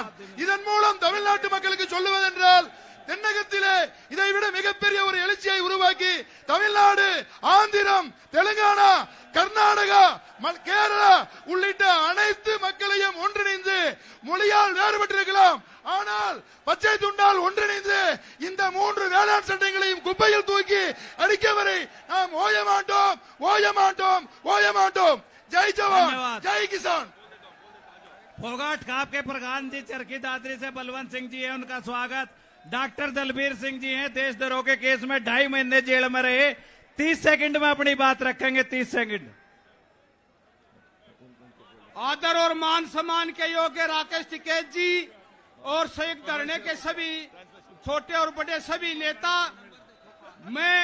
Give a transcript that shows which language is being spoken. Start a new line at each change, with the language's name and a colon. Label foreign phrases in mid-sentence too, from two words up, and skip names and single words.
Tamil: இதன் மூலம் தமிழ்நாட்டு மக்களுக்கு சொல்லுவதென்றால் தென்னகத்திலே இதைவிட மிகப்பெரிய ஒரு எழுச்சியை உருவாக்கி தமிழ்நாடு, ஆந்திரம், தெலுங்கானா, கர்நாடகா, கேரளா உள்ளிட்ட அனைத்து மக்களையும் ஒன்றிணைந்து மொழியால் வேறுபட்டிருக்கலாம், ஆனால் பச்சை துண்டால் ஒன்றிணைந்து இந்த 3 வேளாண் சட்டங்களையும் குப்பையில் தூக்கி அடிக்க வரை நாம் ஓய மாட்டோம், ஓய மாட்டோம், ஓய மாட்டோம்।
Hindi: जय जवान, जय किसान। फोगाट खाप के प्रधान जी चरखी दादरी से बलवंत सिंह जी है, उनका स्वागत। डॉक्टर दलबीर सिंह जी हैं, देशद्रोह के केस में 2.5 महीने जेल में रहे। 30 सेकंड में अपनी बात रखेंगे, 30 सेकंड। आदर और मान सम्मान के योग्य राकेश टिकैत जी और संयुक्त धरने के सभी छोटे और बड़े सभी नेता, मैं